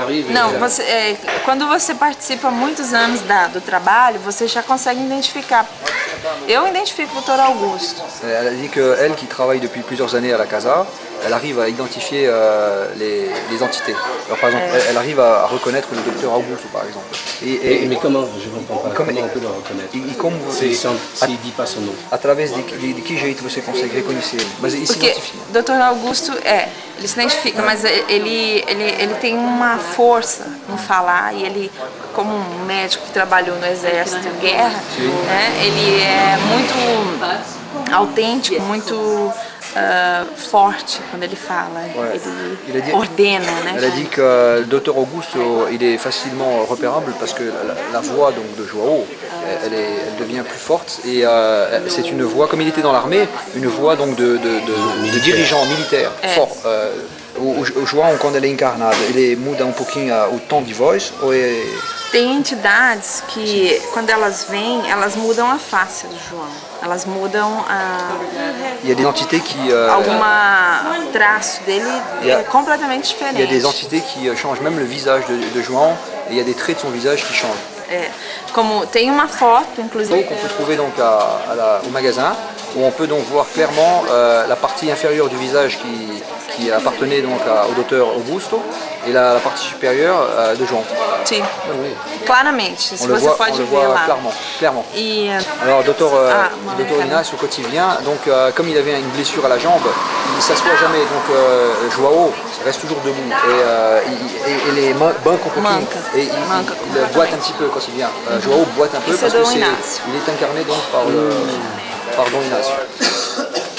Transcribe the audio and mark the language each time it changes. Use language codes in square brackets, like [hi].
[pt] Não, quando você participa muitos anos do trabalho, você já consegue identificar. Eu identifico o Dr. Augusto. [fr] Elle dit qu'elle, qui travaille depuis plusieurs années à la casa, elle arrive à identifier les entités. Alors, par exemple, elle arrive à reconnaître le docteur Augusto, par exemple. Mais comment? Je ne comprends pas. Comment on peut le reconnaître? S'il ne dit pas son nom. [pt] Através de que jeito você consegue reconhecer ele? Mas ele se identifica. Dr. Augusto ele se identifica, mas ele tem uma força no falar, e ele, como um médico que trabalhou no exército de guerra, né, ele é muito autêntico, muito forte quando ele fala. [fr] Ouais. [pt] Ele ordena, né? [fr] Elle a dit que le docteur Augusto, il est facilement repérable parce que la voix donc, de Joao, elle devient plus forte et c'est une voix, comme il était dans l'armée, une voix donc de dirigeant militaire fort. [pt] O João, quando ele é encarnado, ele muda pouquinho o tom de voz ou é... Tem entidades que, quando elas vêm, elas mudam a face do João. Elas mudam a... [fr] Il y a des entités qui... [pt] Alguma traço dele é completamente diferente. [fr] Il y a des entités qui changent même le visage de João et il y a des traits de son visage qui changent. [pt] Como tem uma foto, inclusive... [fr] Qu'on peut trouver donc au magasin, où on peut donc voir clairement la partie inférieure du visage qui appartenait donc au docteur Augusto et la partie supérieure de João. [pt] Sim, [fr] oui. [pt] Claramente, se você pode ver lá. [fr] Clairement. [pt] E, [fr] alors, docteur Inácio, quand il vient, donc, comme il avait une blessure à la jambe, il ne s'assoit jamais, donc Joao reste toujours debout et les mains et il boite un petit peu quand il vient. Joao boite un peu parce qu'il est incarné donc par Dom Inácio.